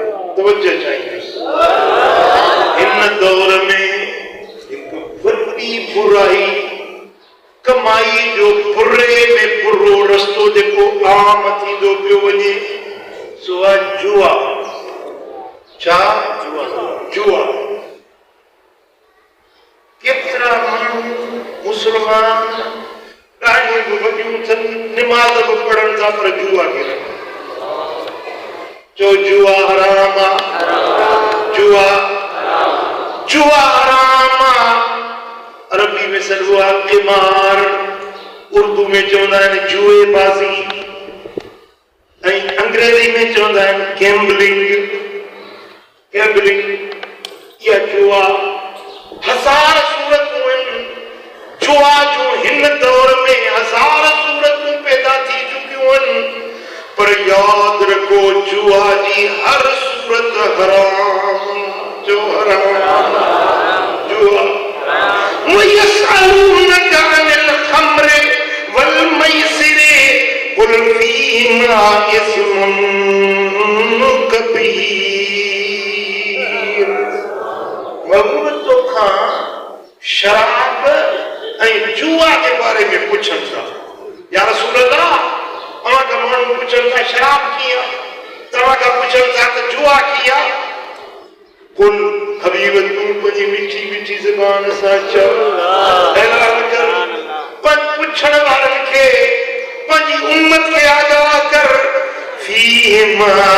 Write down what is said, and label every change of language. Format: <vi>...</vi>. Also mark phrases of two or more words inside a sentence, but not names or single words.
<skr>توجہ چاہیے ان دور میں ایک وڈی برائی کمائی جو برے میں برو رستو</skr> <sd>جيڪو عام ٿيندو پيو وڃي سو جوا چا جوا کيترا ماڻهو مسلمان ڏاڍي وڏيون ٿن نماز به پڙهن ٿا پر جوا کيڏن</sd> <skr>جو جوا حرام جوا جوا حرام عربی میں سلوا قمار اردو میں چوندا ہے جوئے بازی انگریزی میں چوندا ہے گیمبلنگ یا جوا ہزار صورتوں جوا جو ہن دور میں ہزار صورتوں پیدا تھی چکیوں پر یاد رکھو جوا جی ہر صورت حرام جو حرام جوا</skr> <ar>وَيَسْأَلُونَكَ عَنِ الْخَمْرِ وَالْمَيْسِرِ قُلْ فِيهِمَا إِثْمٌ كَبِيرٌ</ar> <skr>محبوب تو کھان شراب جوا کے بارے میں پوچھن تھا یا رسول اللہ اوہاں کا مانو پوچھن تھا شراب کیا تمہاں کا پوچھن تھا کہ جوا کیا قل حبیب تم پنجی میٹھی میٹھی زبان سا چل اعلان کر پوچھن والن کے پنجی امت کے آگاہ کر فیہما</skr>